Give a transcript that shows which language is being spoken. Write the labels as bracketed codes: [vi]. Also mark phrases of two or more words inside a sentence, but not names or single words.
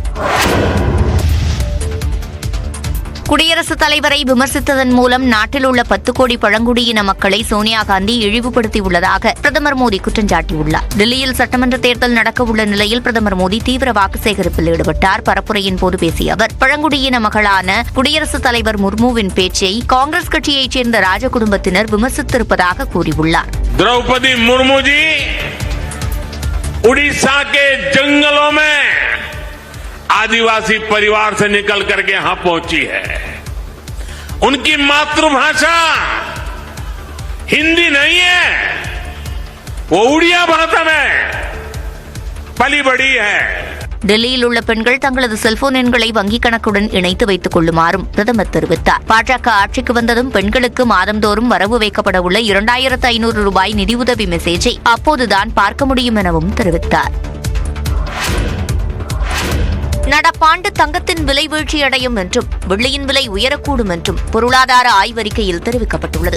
[ta] குடியரசுத் தலைவரை விமர்சித்ததன் மூலம் நாட்டில் உள்ள 10 கோடி பழங்குடியின மக்களை சோனியா காந்தி இழிவுபடுத்தியுள்ளதாக பிரதமர் மோடி குற்றம் சாட்டியுள்ளார். டெல்லியில் சட்டமன்ற தேர்தல் நடக்கவுள்ள நிலையில் பிரதமர் மோடி தீவிர வாக்கு சேகரிப்பில் ஈடுபட்டார். பரப்புரையின் போது பேசிய அவர் பழங்குடியின மகளான குடியரசுத் தலைவர் முர்முவின் பேச்சை காங்கிரஸ் கட்சியைச் சேர்ந்த ராஜ குடும்பத்தினர் விமர்சித்திருப்பதாக கூறியுள்ளார். [hi] திரௌபதி முர்மு जी उड़ीसा के जंगलों में आदिवासी परिवार से निकल करके यहां पहुंची है. उनकी मातृभाषा हिंदी नहीं है, वो उड़िया भाषा में पली बड़ी है. [ta] டெல்லியில் உள்ள பெண்கள் தங்களது செல்போன் எண்களை வங்கிக் கணக்குடன் இணைத்து வைத்துக் கொள்ளுமாறும் பிரதமர் தெரிவித்தார். பாஜக ஆட்சிக்கு வந்ததும் பெண்களுக்கு மாதந்தோறும் வரவு வைக்கப்பட உள்ள ₹2500 நிதியுதவி மெசேஜை அப்போதுதான் பார்க்க முடியும் எனவும் தெரிவித்தார். நடப்பாண்டு தங்கத்தின் விலை வீழ்ச்சியடையும் என்றும் வெள்ளியின் விலை உயரக்கூடும் என்றும் பொருளாதார ஆய்வறிக்கையில் தெரிவிக்கப்பட்டுள்ளது.